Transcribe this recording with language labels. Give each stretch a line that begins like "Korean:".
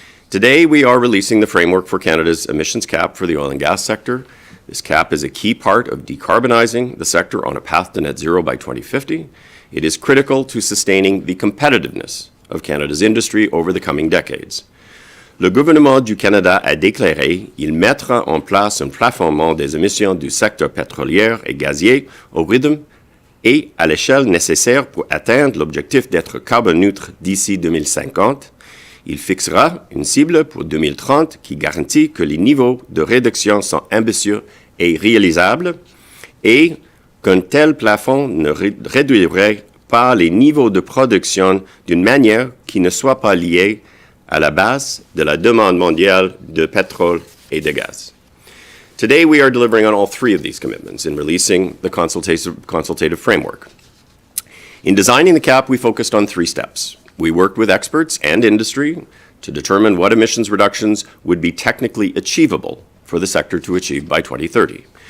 English: Today, we are releasing the framework for Canada's emissions cap for the oil and gas sector. This cap is a key part of decarbonizing the sector on a path to net zero by 2050. It is critical to sustaining the competitiveness of Canada's industry over the coming decades.
French: Le gouvernement du Canada a déclaré il mettra en place un plafonnement des émissions du secteur pétrolier et gazier au rythme et à l'échelle nécessaire pour atteindre l'objectif d'être carbone neutre d'ici 2050. Il fixera une cible pour 2030 qui garantit que les niveaux de réduction sont ambitieux et réalisables et qu'un tel plafond ne réduirait pas les niveaux de production d'une manière qui ne soit pas liée à la base de la demande mondiale de pétrole et de gaz.
English: Today, we are delivering on all three of these commitments in releasing the consultative framework. In designing the cap, we focused on three steps. We worked with experts and industry to determine what emissions reductions would be technically achievable for the sector to achieve by 2030.